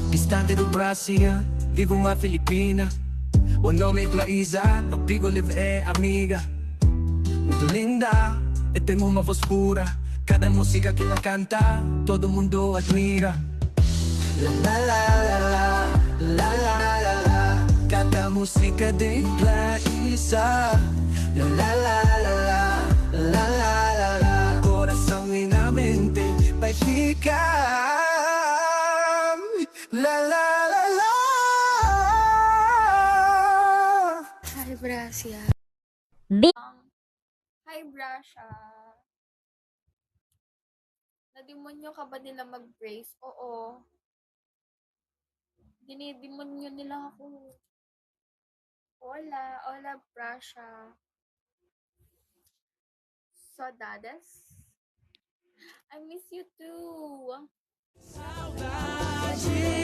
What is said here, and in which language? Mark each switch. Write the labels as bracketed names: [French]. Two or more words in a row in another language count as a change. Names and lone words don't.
[Portuguese] distante do Brasil, vivo uma Filipina. O nome é Laísa, no Pico Live é amiga. Muito linda, e tem uma voz pura. Cada música que ela canta, todo mundo admira. La la la la la, la la la la. Cada música de Laísa. La la la la la, la la la la. Coração e na mente vai ficar. La la la la. [English] Hi, Brasia. Bi- Hi, Brasha. [Filipino] Nadimonyo ka ba nila mag-brace? Oo. Dinidemonyo nila ako. [Spanish] Hola, hola, Brasha. [Portuguese] Saudades? [English] I miss you too.